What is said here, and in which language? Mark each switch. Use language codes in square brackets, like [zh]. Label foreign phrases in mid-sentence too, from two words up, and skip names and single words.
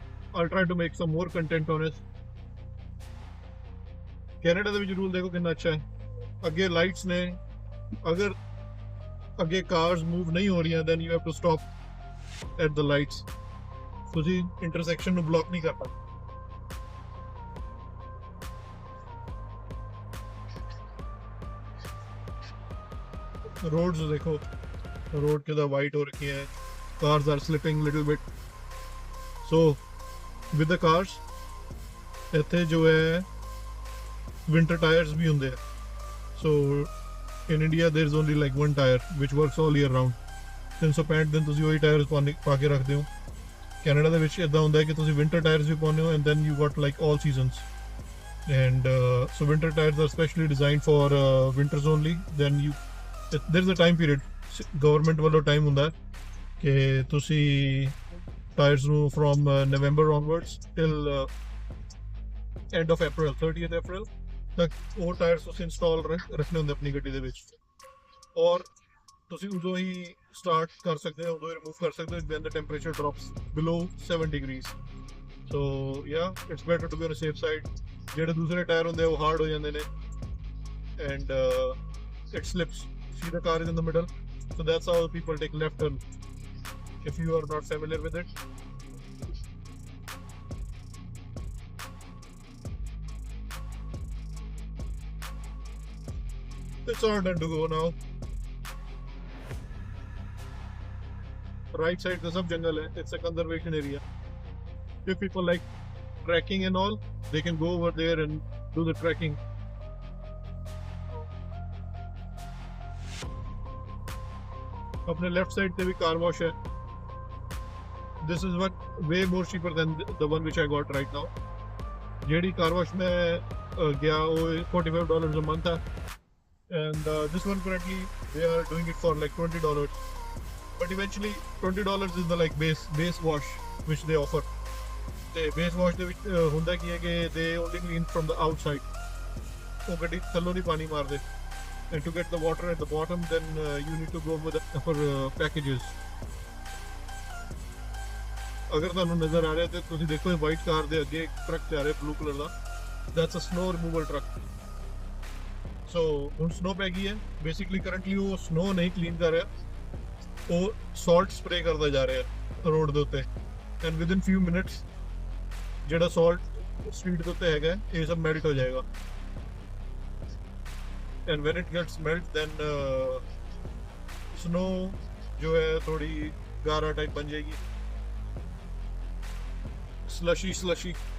[en] I'll try to make some more content on it. [pa] ਕੈਨੇਡਾ ਦੇ ਵਿੱਚ ਰੂਲ ਦੇਖੋ ਕਿੰਨਾ ਅੱਛਾ ਹੈ. ਅੱਗੇ ਲਾਈਟਸ ਨੇ, ਅਗਰ ਅੱਗੇ ਕਾਰਸ ਮੂਵ ਨਹੀਂ ਹੋ ਰਹੀਆਂ [en] then you have to stop at the lights. [pa] ਤੁਸੀਂ ਇੰਟਰਸੈਕਸ਼ਨ ਨੂੰ ਬਲੌਕ ਨਹੀਂ ਕਰਤਾ. [hi] रोड्स देखो, रोड के वाइट हो रखी है. [en] Cars are slipping little bit. So with the cars [pa] ਇੱਥੇ ਜੋ ਹੈ [en] winter tires भी [pa] ਹੁੰਦੇ ਆ. [en] So in India there is only like one tire which works all year round. [pa] 365 ਦਿਨ ਤੁਸੀਂ ਉਹੀ ਟਾਇਰਸ ਪਾ ਕੇ ਰੱਖਦੇ ਹੋ. ਕੈਨੇਡਾ ਦੇ ਵਿੱਚ ਇਦਾਂ ਹੁੰਦਾ ਹੈ ਕਿ ਤੁਸੀਂ [en] winter tires [pa] ਵੀ ਪਾਉਂਦੇ ਹੋ [en] and then you got like all seasons. And so winter tires are specially designed for winters only. Then there's a time period, [pa] government ਵੱਲੋਂ time ਹੁੰਦਾ ਕਿ ਤੁਸੀਂ ਟਾਇਰਸ ਨੂੰ [en] from November onwards till end of April, 30th April [pa] ਤੱਕ ਉਹ ਟਾਇਰਸ ਤੁਸੀਂ ਇੰਸਟਾਲ ਰੱਖਣੇ ਹੁੰਦੇ ਆਪਣੀ ਗੱਡੀ ਦੇ ਵਿੱਚ. ਔਰ ਤੁਸੀਂ ਉਦੋਂ ਹੀ ਸਟਾਰਟ ਕਰ ਸਕਦੇ ਹੋ, ਉਦੋਂ ਹੀ ਰਿਮੂਵ ਕਰ ਸਕਦੇ ਹੋ [en] when the temperature drops below 7 degrees. So yeah, it's better to be on a safe side. [pa] ਜਿਹੜੇ ਦੂਸਰੇ ਟਾਇਰ ਹੁੰਦੇ ਉਹ ਹਾਰਡ ਹੋ ਜਾਂਦੇ ਨੇ [en] and it slips. See the car is in the middle, so that's how people take left turn if you are not familiar with it. It's all done to go now. Right side the [hi] सब जंगल है, [en] it's a conservation area. If people like trekking and all, they can go over there and do the trekking. [hi] अपने लेफ्ट साइड पे भी कार वॉश है. [en] this is one way more cheaper than the one which I got right now. [hi] जेडी कार वॉश में गया वो [en] $45 a month [hi] है. [en] And this one currently they are doing it for like $20. But eventually $20 is the like base wash which they offer. The base wash [pa] ਦੇ ਵਿੱਚ ਹੁੰਦਾ ਕੀ ਹੈ ਕਿ [en] they only clean from the outside. [pa] ਉਹ ਗੱਡੀ ਥੱਲੋਂ ਨਹੀਂ ਪਾਣੀ ਮਾਰਦੇ. [en] And to get the water at the bottom, then you need to go with for packages. [pa] अगर ਤੁਹਾਨੂੰ ਨਜ਼ਰ ਆ ਰਿਹਾ ਤੇ ਤੁਸੀਂ ਦੇਖੋ ਵਾਈਟ ਕਾਰ ਦੇ ਅੱਗੇ ਇੱਕ ਟਰੱਕ ਜਾ ਰਿਹਾ ਬਲੂ ਕਲਰ ਦਾ. [en] That's a snow removal truck. [pa] So ਹੁਣ snow ਪੈ ਗਈ ਹੈ. [en] Basically currently [pa] ਉਹ snow ਨਹੀਂ clean ਕਰ ਰਿਹਾ, ਉਹ [en] salt spray [pa] ਕਰਦਾ ਜਾ ਰਿਹਾ ਰੋਡ ਦੇ ਉੱਤੇ. [en] And within few minutes [pa] ਜਿਹੜਾ [en] salt street [pa] ਦੇ ਉੱਤੇ ਹੈਗਾ ਇਹ ਸਭ ਮੈਲਟ ਹੋ ਜਾਏਗਾ. [en] And when it gets melt, then snow [hi] जो है थोड़ी गारा टाइप बन जाएगी, [en] slushy.